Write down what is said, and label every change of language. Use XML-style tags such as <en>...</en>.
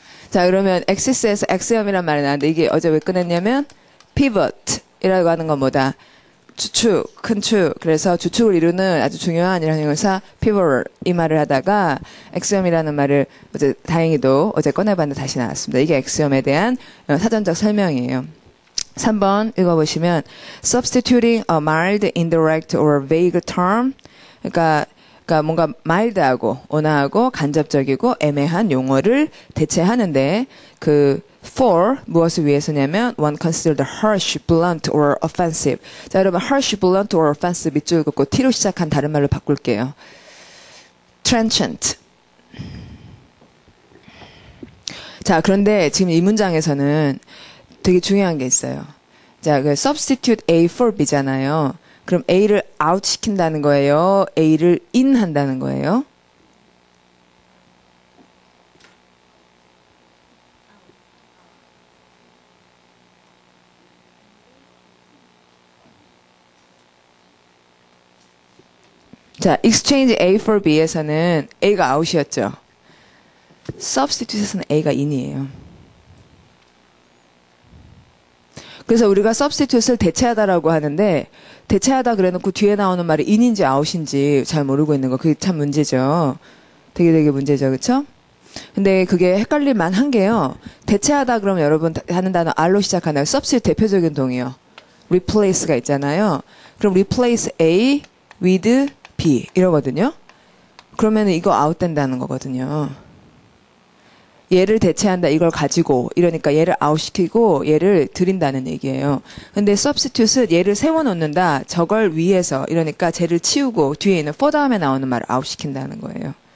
<ko>자, 그러면 axis에서 axiom이란 말이 나왔는데 이게 어제 왜 꺼냈냐면 pivot이라고 하는 건 뭐다? 주축, 큰 축. 그래서 주축을 이루는 아주 중요한 이런 형용사 pivot 이 말을 하다가 axiom이라는 말을 어제 다행히도 어제 꺼내봤는데 다시 나왔습니다. 이게 axiom에 대한 사전적 설명이에요. 3번 읽어보시면</ko> <en>substituting a mild, indirect or vague term.</en> <ko>그러니까 뭔가 마일드하고 온화하고 간접적이고 애매한 용어를 대체하는데 그 for 무엇을 위해서냐면</ko> <en>one considered harsh, blunt or offensive.</en> <ko>자, 여러분</ko> <en>harsh, blunt or offensive</en> <ko>밑줄 긋고 t로 시작한 다른 말로 바꿀게요.</ko> <en>trenchant.</en> <ko>자, 그런데 지금 이 문장에서는 되게 중요한 게 있어요. 자, 그</ko> <en>substitute A for B</en> <ko>잖아요. 그럼 A를 out 시킨다는 거예요? A를 in 한다는 거예요? 자, exchange A for B에서는 A가 out이었죠. substitute에서는 A가 in이에요. 그래서 우리가 substitute을 대체하다라고 하는데 대체하다 그래놓고 뒤에 나오는 말이 in인지 out인지 잘 모르고 있는 거 그게 참 문제죠. 되게 문제죠. 그렇죠? 근데 그게 헷갈릴 만한 게요. 대체하다 그러면 여러분 하는 단어 R로 시작하나요? substitute 대표적인 동이요. replace가 있잖아요. 그럼</ko> <en>replace A with B</en> <ko>이러거든요. 그러면 이거 out 된다는 거거든요. 얘를 대체한다 이걸 가지고 이러니까 얘를 아웃시키고 얘를 드린다는 얘기예요. 근데 substitute은 얘를 세워놓는다 저걸 위해서 이러니까 쟤를 치우고 뒤에 있는 for 다음에 나오는 말을 아웃시킨다는 거예요.</ko>